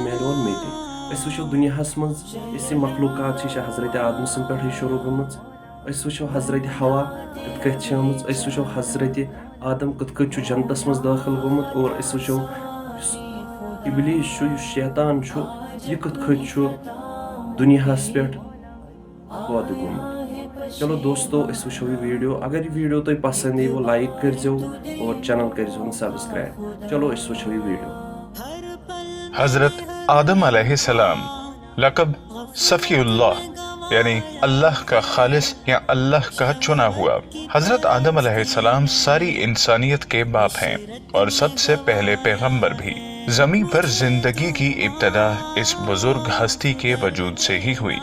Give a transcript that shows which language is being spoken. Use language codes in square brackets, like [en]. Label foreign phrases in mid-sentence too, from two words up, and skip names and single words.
[ks] میلہِ اور مےٚ تہِ أسۍ وٕچھو دُنیاہس منٛز یُس یہِ مخلوقات چھِ یہِ چھِ حضرت آدمہٕ سٕنٛدِ پٮ۪ٹھٕے شروع گٔمٕژ أسۍ وٕچھو حضرت ہوا کِتھ کٔنۍ چھِ آمٕژ أسۍ وٕچھو حضرت آدم کِتھ کٔنۍ چھُ جنتس منٛز دٲخل گوٚمُت اور أسۍ وٕچھو یُس اِبلیٖس چھُ یُس شیطان چھُ یہِ کِتھ کٔنۍ چھُ دُنیاہس پٮ۪ٹھ پٲدٕ گوٚمُت چلو دوستو أسۍ وٕچھو یہِ ویٖڈیو اگر یہِ ویٖڈیو تۄہہِ پسنٛد ییٖوٕ لایک کٔرۍزیو اور چینل کٔرۍزیون سبسکرایب چلو أسۍ وٕچھو یہِ ویٖڈیو [ur] حضرت آدم علیہ السلام لقب صفی اللہ یعنی اللہ کا خالص یا اللہ کا چنا ہوا۔ حضرت آدم علیہ السلام ساری انسانیت کے باپ ہیں اور سب سے پہلے پیغمبر بھی۔ زمین پر زندگی کی ابتدا اس بزرگ ہستی کے وجود سے ہی ہوئی۔